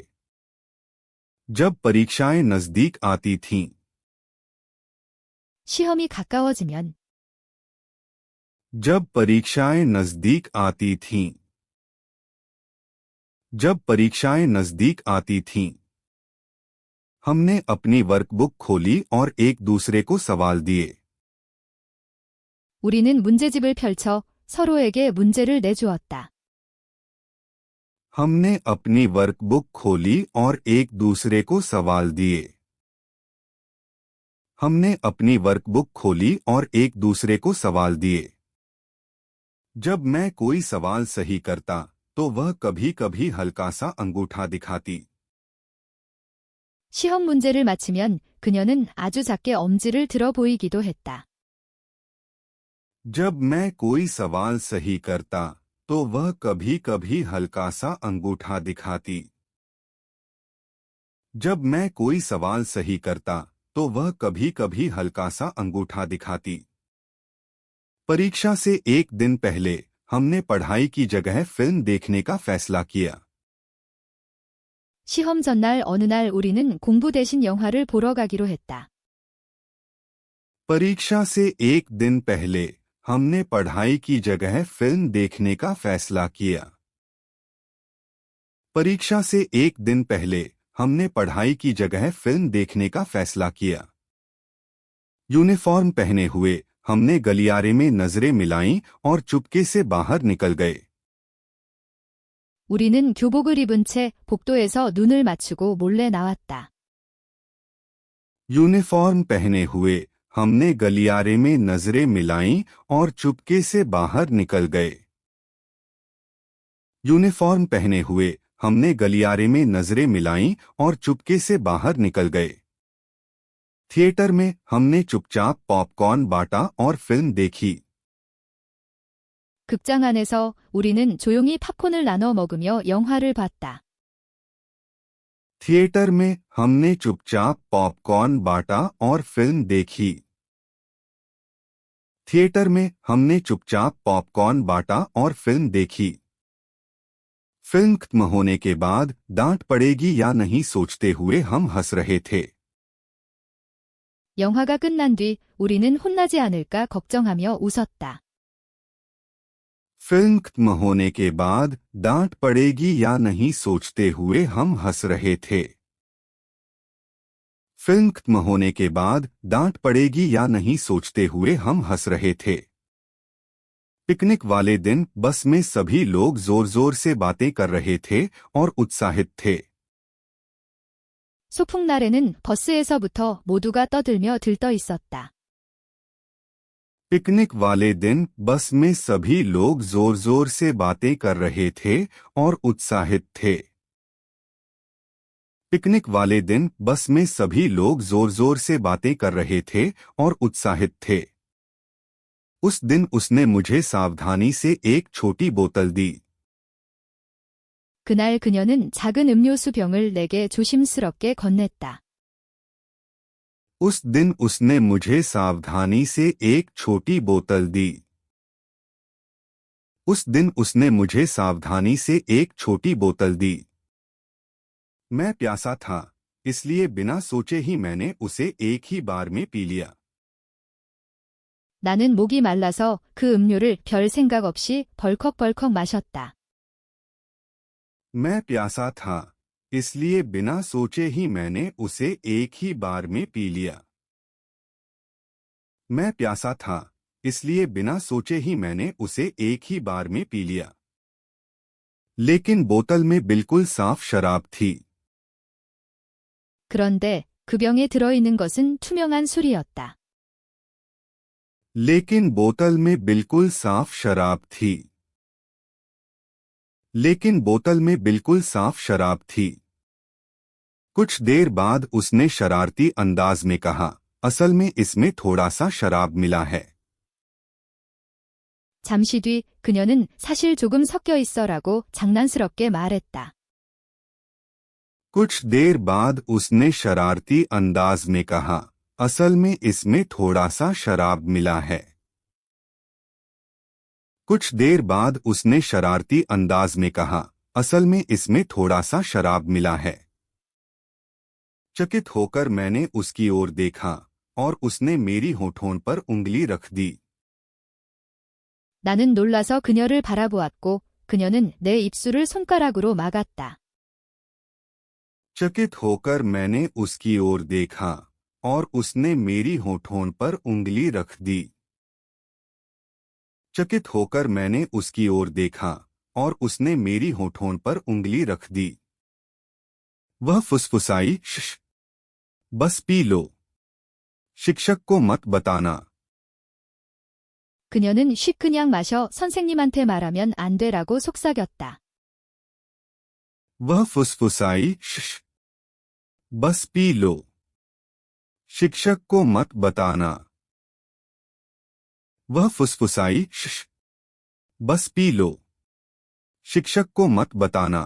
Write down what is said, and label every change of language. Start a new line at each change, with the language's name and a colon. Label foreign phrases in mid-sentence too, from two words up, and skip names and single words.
Hindi: जब परीक्षाएं नजदीक आती थीं,
Korean: 시험이 가까워지면
Hindi: जब परीक्षाएं नजदीक आती थीं, जब परीक्षाएं नजदीक आती थीं, हमने अपनी वर्कबुक खोली और एक दूसरे को सवाल दिए।
Korean: 우리는 문제집을 펼쳐 서로에게 문제를 내주었다.
Hindi: हमने अपनी वर्कबुक खोली और एक दूसरे को सवाल दिए। हमने अपनी वर्कबुक खोली और एक दूसरे को सवाल दिए। जब मैं कोई सवाल सही करता तो वह कभी कभी हल्का सा अंगूठा दिखाती।
Korean: 시험 문제를 맞히면 그녀는 아주 작게 엄지를 들어 보이기도 했다.
Hindi: जब मैं कोई सवाल सही करता तो वह कभी कभी हल्का सा अंगूठा दिखाती। जब मैं कोई सवाल सही करता तो वह कभी कभी हल्का सा अंगूठा दिखाती। परीक्षा से एक दिन पहले हमने पढ़ाई की जगह फिल्म देखने का फैसला किया।
Korean: 시험 전날 어느 날 우리는 공부 대신 영화를 보러 가기로 했다.
Hindi: परीक्षा से एक दिन पहले हमने पढ़ाई की जगह फिल्म देखने का फैसला किया। परीक्षा से एक दिन पहले हमने पढ़ाई की जगह फिल्म देखने का फैसला किया। यूनिफॉर्म पहने हुए हमने गलियारे में नजरें मिलाईं और चुपके से बाहर निकल गए।
Korean: 우리는 교복을 입은 채 복도에서 눈을 맞추고 몰래 나왔다.
Hindi: यूनिफॉर्म पहने हुए हमने गलियारे में नजरें मिलाईं और चुपके से बाहर निकल गए। यूनिफॉर्म पहने हुए हमने गलियारे में नजरें मिलाईं और चुपके से बाहर निकल गए। थिएटर में हमने चुपचाप पॉपकॉर्न बांटा और फिल्म देखी।
Korean: 극장 안에서 우리는 조용히 팝콘을 나눠 먹으며 영화를 봤다.
Hindi: थिएटर में हमने चुपचाप पॉपकॉर्न बांटा और फिल्म देखी। थिएटर में हमने चुपचाप पॉपकॉर्न बांटा और फिल्म देखी। फिल्म खत्म होने के बाद डांट पड़ेगी या नहीं सोचते हुए हम हंस रहे थे।
Korean: 영화가 끝난 뒤 우리는 혼나지 않을까 걱정하며 웃었다.
Hindi: फिल्म खत्म होने के बाद डांट पड़ेगी या नहीं सोचते हुए हम हंस रहे थे। फिल्म खत्म होने के बाद डांट पड़ेगी या नहीं सोचते हुए हम हंस रहे थे। पिकनिक वाले दिन बस में सभी लोग जोर जोर से बातें कर रहे थे और उत्साहित थे।
Korean: 소풍날에는 버스에서부터 모두가 떠들며 들떠 있었다.
Hindi: पिकनिक वाले दिन बस में सभी लोग जोर जोर से बातें कर रहे थे और उत्साहित थे। पिकनिक वाले दिन बस में सभी लोग जोर जोर से बातें कर रहे थे और उत्साहित थे। उस दिन उसने मुझे सावधानी से एक छोटी बोतल दी।
Korean: 그날 그녀는 작은 음료수 병을 내게 조심스럽게 건넸다.
Hindi: उस दिन उसने मुझे सावधानी से एक छोटी बोतल दी। उस दिन उसने मुझे सावधानी से एक छोटी बोतल दी। मैं प्यासा था, इसलिए बिना सोचे ही मैंने उसे एक ही बार में पी लिया।
Korean: 나는 목이 말라서 그 음료를 별 생각 없이 벌컥벌컥 마셨다.
Hindi: मैं प्यासा था, इसलिए बिना सोचे ही मैंने उसे एक ही बार में पी लिया। मैं प्यासा था, इसलिए बिना सोचे ही मैंने उसे एक ही बार में पी लिया। लेकिन बोतल में बिल्कुल साफ शराब थी।
Korean: 그런데 그 병에 들어있는 것은 투명한 술이었다.
Hindi: लेकिन बोतल में बिल्कुल साफ शराब थी। लेकिन बोतल में बिल्कुल साफ शराब थी। कुछ देर बाद उसने शरारती अंदाज में कहा, असल में इसमें थोड़ा सा शराब मिला है।
Korean: 잠시 뒤 그녀는 사실 조금 섞여 있어라고 장난스럽게 말했다.
Hindi: कुछ देर बाद उसने शरारती अंदाज में कहा, असल में इसमें थोड़ा सा शराब मिला है। कुछ देर बाद उसने शरारती अंदाज में कहा, असल में इसमें थोड़ा सा शराब मिला है। चकित होकर मैंने उसकी ओर देखा और उसने मेरी होठों पर उंगली रख दी।
Korean: 나는 놀라서 그녀를 바라보았고 그녀는 내 입술을 손가락으로 막았다.
Hindi: चकित होकर मैंने उसकी ओर देखा और उसने मेरी होठों पर उंगली रख दी। चकित होकर मैंने उसकी ओर देखा और उसने मेरी होठों पर उंगली रख दी। वह फुसफुसाई, श्श, बस पी लो। शिक्षक को मत बताना।
Korean: 그녀는 쉿 그냥 마셔 선생님한테 말하면 안 되라고 속삭였다.
Hindi: वह फुसफुसाई, श्श, बस पी लो। शिक्षक को मत बताना। वह फुसफुसाई, श्श, बस पी लो। शिक्षक को मत बताना।